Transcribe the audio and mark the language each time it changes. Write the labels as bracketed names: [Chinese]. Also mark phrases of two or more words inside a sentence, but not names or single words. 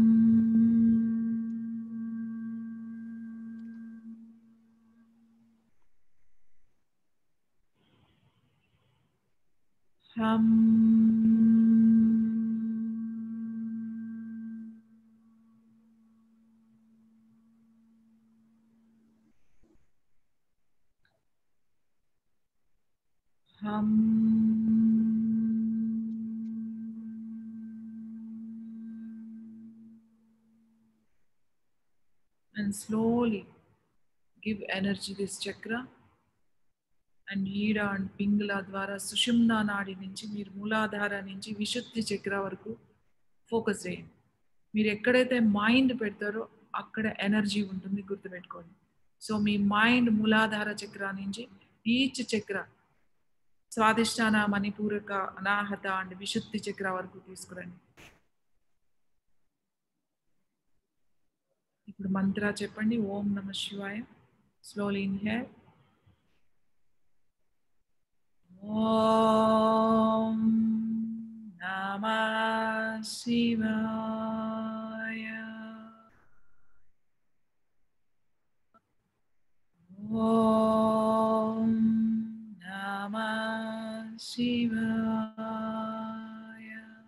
[English] Hum. Hum. And slowly give energy this chakra. [Telugu] అండ్ ఈడ అండ్ పింగళ ద్వారా సుషుమ్నా నాడి నుంచి మీరు మూలాధార నుంచి విశుద్ధి చక్ర వరకు ఫోకస్ చేయండి. మీరు ఎక్కడైతే మైండ్ పెడతారో అక్కడ ఎనర్జీ ఉంటుంది, గుర్తుపెట్టుకోండి. సో మీ మైండ్ మూలాధార చక్ర నుంచి ఈచ్ చక్ర స్వాదిష్టాన మణిపూరక అనాహత అండ్ విశుద్ధి చక్ర వరకు తీసుకురండి. ఇప్పుడు మంత్ర చెప్పండి. [Sanskrit] ఓం నమః శివాయ. [English] slowly inhale. [Sanskrit] ओम् नमः शिवाय. ओम् नमः शिवाय.